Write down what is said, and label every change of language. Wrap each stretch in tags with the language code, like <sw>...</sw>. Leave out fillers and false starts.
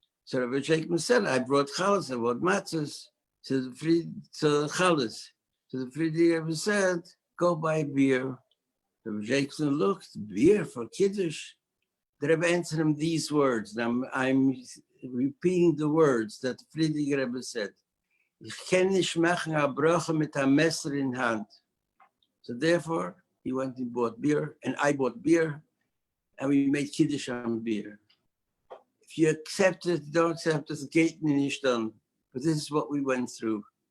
<en>So Rabbi Jacob said, I brought challahs, I brought matzahs to the challahs. So the Friediger Rebbe said, go buy beer. Rabbi Jacobson looked, beer for Kiddush. The Rebbe answered him these words. And I'm repeating the words that the Friediger Rebbe said.</en> <yi>Ich kann nicht machen a bracha mit a Messer in hand.</yi> <en>So therefore, he went and bought beer, and I bought beer, and we made Kiddush on beer. If you accept it, don't accept it,</en> <yi>geht nicht</yi> <en>done. But this is what we went through.</en>